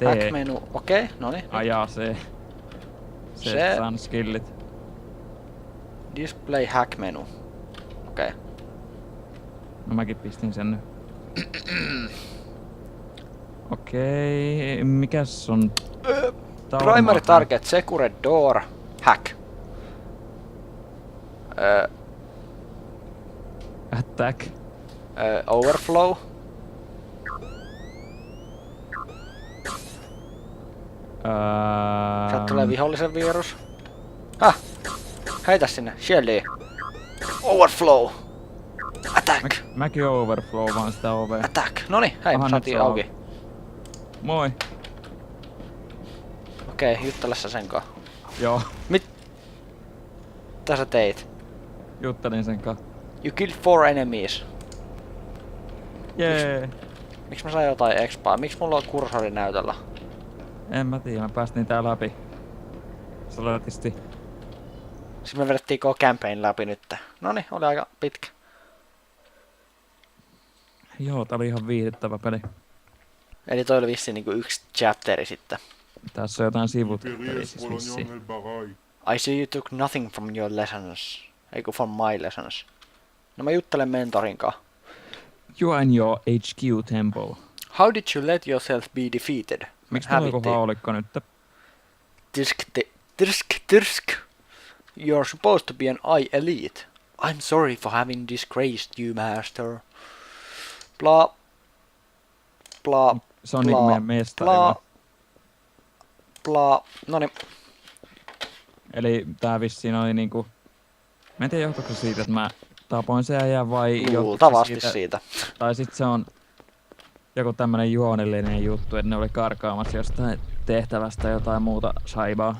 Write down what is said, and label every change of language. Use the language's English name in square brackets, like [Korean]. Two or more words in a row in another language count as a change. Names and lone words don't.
[Finnish] Hack-menu. Okei, noniin. Ajaa C. Se- Saan skillit. [English] Display hack-menu. [Finnish] Okei. No mäkin pistin sen nyt. Okei, mikäs on... [English] Primary target, secure door, hack. Attack. Overflow. [Finnish] Sieltä tulee vihollisen virus. Heitä sinne, Shelly. Overflow. [English] Attack. [Finnish] Mäkin overflow vaan sitä ovea. Attack. Noni, hei, Aha, nyt saatiin se on auki. Moi. Okei, juttele sä sen kanssa. Joo, Mitä sä teit? juttelin sen kanssa. [English] You killed 4 enemies. [Finnish] Jee. Miksi mä sain jotain expaa? Miksi mulla on kursori näytöllä? En mä tiedä, mä päästiin tää läpi. Salatisti. Siis me vedettiin koko campaign läpi nyt. Noni, oli aika pitkä. Joo, tää oli ihan viihdyttävä peli. Eli toi oli vissiin niinku yksi chapteri sitten. Tässä on jotain sivut. [English] I see you took nothing from your lessons. [Finnish] Eiku [English] from my lessons. [Finnish] No mä juttelen mentorin kanssa. [English] You are in your HQ temple. How did you let yourself be defeated? [Finnish] Miksi mulla on joku haulikko nyt? Tirsk. [English] You're supposed to be an eye elite. I'm sorry for having disgraced you, master. [Finnish] Bla. Bla. Se on niinku meidän mestari. Bla. Noniin. Eli tää vissiin oli niinku... Mä en tiedä johtuuko se siitä, että mä tapoin sen äijän vai... Luultavasti siitä. Tai sit se on joku tämmönen juonellinen juttu, että ne oli karkaamassa jostain tehtävästä jotain muuta saibaa.